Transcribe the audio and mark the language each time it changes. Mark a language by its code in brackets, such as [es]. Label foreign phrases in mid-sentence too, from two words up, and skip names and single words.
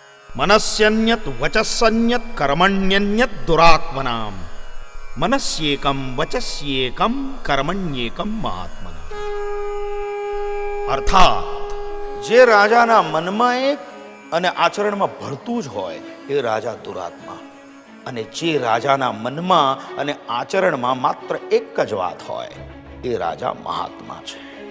[sa] मनस्यन्यत् वचस्यन्यत् कर्मण्यन्यत् दुरात्मनाम मनस्येकम वचस्येकम कर्मण्येकम महात्मना. [gu] અર્થાત જે રાજાના મનમાં એક અને આચરણમાં ભળતું જ હોય એ રાજા દુરાત્મા, અને જે રાજાના મનમાં અને આચરણમાં માત્ર એક જ વાત હોય એ રાજા મહાત્મા છે.